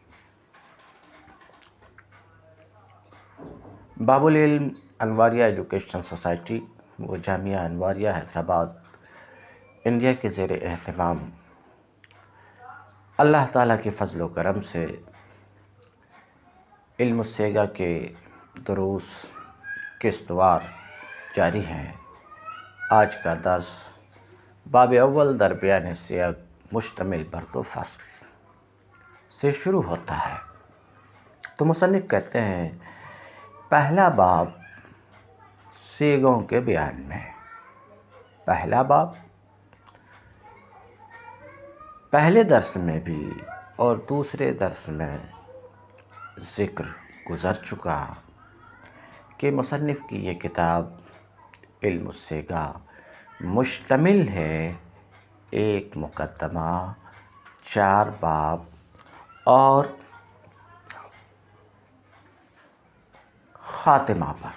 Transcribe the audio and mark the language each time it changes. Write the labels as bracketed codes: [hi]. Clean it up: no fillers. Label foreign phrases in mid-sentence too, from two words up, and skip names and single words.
[ur] باب العلم انواریہ ایجوکیشن سوسائٹی و جامعہ انواریہ حیدرآباد انڈیا کے زیر اہتمام اللہ تعالیٰ کے فضل و کرم سے علم الصیغہ کے دروس قسطوار جاری ہیں. آج کا درس [fa] باب اول در بیان سیاق مشتمل بر دو فصل [ur] سے شروع ہوتا ہے. تو مصنف کہتے ہیں پہلا باب صیغوں کے بیان میں. پہلا باب پہلے درس میں بھی اور دوسرے درس میں ذکر گزر چکا کہ مصنف کی یہ کتاب علم الصیغہ مشتمل ہے ایک مقدمہ، 4 باب اور خاتمہ پر.